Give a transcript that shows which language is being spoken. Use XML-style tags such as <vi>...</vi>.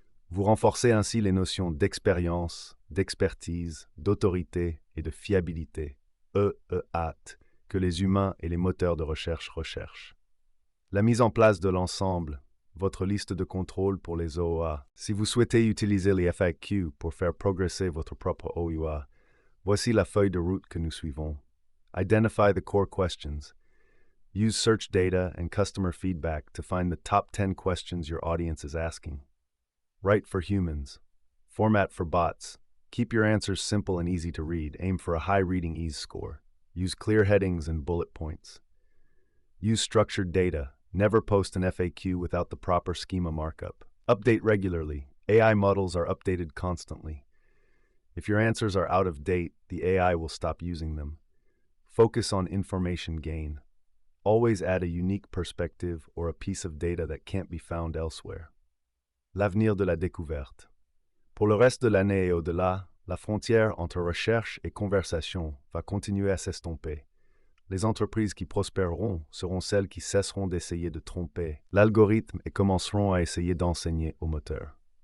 <fr>Vous renforcez ainsi les notions d'expérience, d'expertise, d'autorité et de fiabilité, EEAT, que les humains et les moteurs de recherche recherchent. La mise en place de l'ensemble, votre liste de contrôle pour les OOA. Si vous souhaitez utiliser les FAQ pour faire progresser votre propre OUA, voici la feuille de route que nous suivons.</fr> <en>Identify the core questions. Use search data and customer feedback to find the top 10 questions your audience is asking. Write for humans. Format for bots. Keep your answers simple and easy to read. Aim for a high reading ease score. Use clear headings and bullet points. Use structured data. Never post an FAQ without the proper schema markup. Update regularly. AI models are updated constantly. If your answers are out of date, the AI will stop using them. Focus on information gain. Always add a unique perspective or a piece of data that can't be found elsewhere.</en> <fr>L'avenir de la découverte. Pour le reste de l'année et au-delà, la frontière entre recherche et conversation va continuer à s'estomper. Les entreprises qui prospéreront seront celles qui cesseront d'essayer de tromper l'algorithme et commenceront à essayer d'enseigner au moteur.</fr>